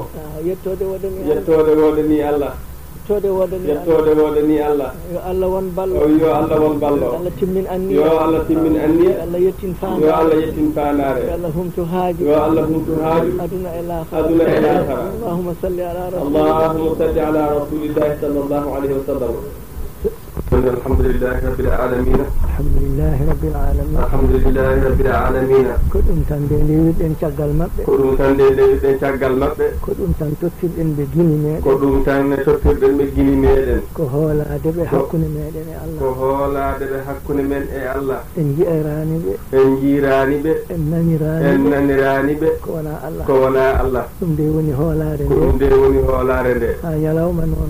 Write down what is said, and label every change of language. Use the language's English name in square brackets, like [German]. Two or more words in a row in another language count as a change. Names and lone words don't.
[Fula] yettode wodani Allah yettode wodani Allah yo Allah won ballo yo Allah won ballo Allah timmin anni yo Allah timmin anni Allah yettin faanare yo Allah yettin faanare yo Allah humtu haaju aduna e laakhara [Arabic] اللهم صل على رسول الله صلى الله عليه وسلم الحمد لله رب العالمين [Fula] ko ɗum tan nde lewɗen caggal maɓɓe ko ɗum tan tottirɗen ɓe gini meɗen ko hoolade ɓe hakkunde meɗen e Allah en jiirani ɓe en nanirani ɓe ko wona Allah ɗum nde woni hoolare nde ha ñalawma noon